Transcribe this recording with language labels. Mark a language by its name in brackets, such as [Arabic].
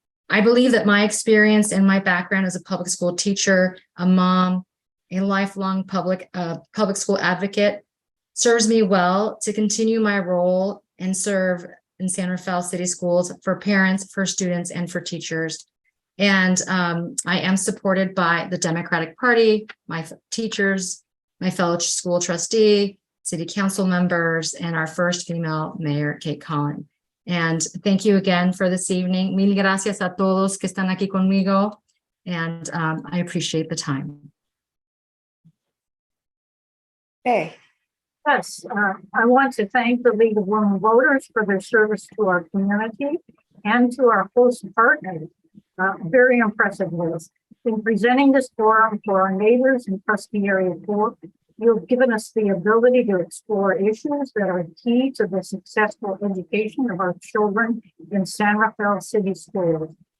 [English] I believe that my experience and my background as a public school teacher, a mom, a lifelong public school advocate serves me well to continue my role and serve in San Rafael City Schools for parents, for students, and for teachers. And I am supported by the Democratic Party, my teachers, my fellow school trustee, city council members, and our first female mayor, Kate Collin. And thank you again for this evening. [Spanish] Mil gracias a todos que están aquí conmigo. [English] And I appreciate the time. Hey. Yes, I want to thank the League of Women Voters for their service to our community and to our host partners. Very impressive list. In presenting this forum for our neighbors in Trustee Area 4, you've given us the ability to explore issues that are key to the successful education of our children in San Rafael City Schools.